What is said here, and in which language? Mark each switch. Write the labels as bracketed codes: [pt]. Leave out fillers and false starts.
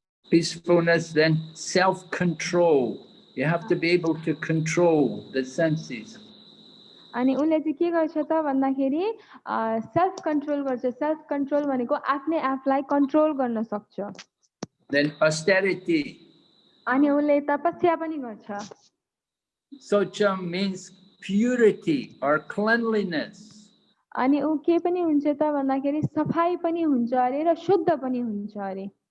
[en] Peacefulness, then self-control. You have to be able to control the senses. [ne] अनि उसले चाहिँ के गर्छ त भन्दाखेरि सेल्फ कन्ट्रोल गर्छ। सेल्फ कन्ट्रोल भनेको आफ्नै आफलाई कन्ट्रोल गर्न सक्छ। [en] Then austerity. [ne] अनि उसले तपस्या पनि गर्छ। [en] Socham means purity or cleanliness. [ne] अनि ऊ के पनि हुन्छ त भन्दाखेरि सफाई पनि हुन्छ अरे र शुद्ध पनि हुन्छ अरे।